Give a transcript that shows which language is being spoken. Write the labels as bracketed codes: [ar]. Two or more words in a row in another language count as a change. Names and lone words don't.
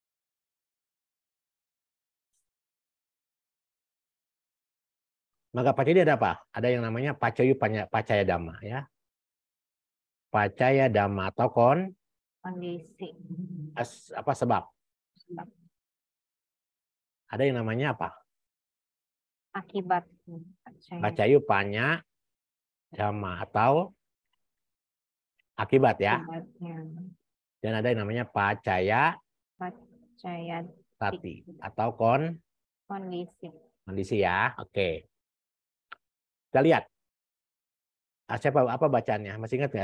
[pi] Maga pacayo [id] ada apa? Ada yang namanya [pi] pacayo pacaya dhamma [id] ya. [pi] Pacaya dhamma atau [id] Kondisi. Sebab. Ada yang namanya apa? Akibat. [pi] Pacayo panya dhamma [id] atau akibat ya. Akibatnya. Dan ada yang namanya [pi] pacaya sati [id] atau kondisi ya. Oke. Kita lihat. Apa bacaannya? Masih ingat nggak?